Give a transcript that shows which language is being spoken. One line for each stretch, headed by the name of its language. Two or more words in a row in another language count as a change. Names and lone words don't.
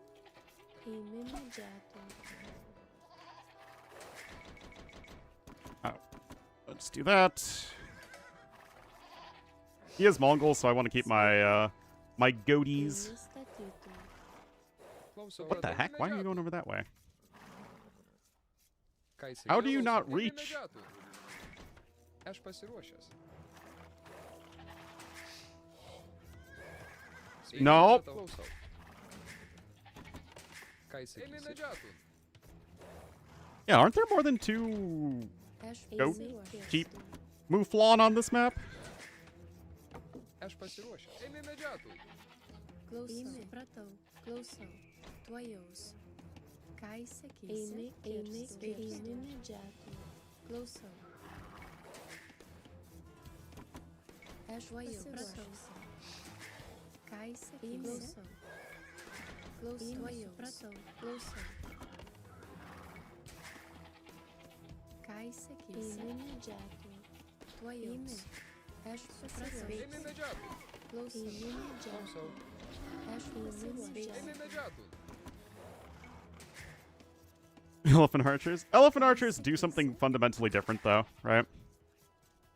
English: Oh, let's do that. He is Mongol, so I want to keep my my goatees. What the heck? Why are you going over that way? How do you not reach?
Lithuanian: Aš pasiruošęs.
English: No.
Lithuanian: Klausau. Ką įsakysi?
English: Yeah, aren't there more than two goat cheap mouflon on this map?
Lithuanian: Aš pasiruošęs. Eime medžiotojai. Supratau, klausau. Tuojaus. Ką įsakysi? Eime medžiotojai. Klausau. Aš supratau. Ką įsakysi? Klausau. Supratau, klausau. Ką įsakysi? Eime medžiotojai. Tuojaus. Aš supratau. Eime medžiotojai. Klausau. Klausau. Aš supratau. Eime medžiotojai.
English: Elephant archers? Elephant archers do something fundamentally different, though, right?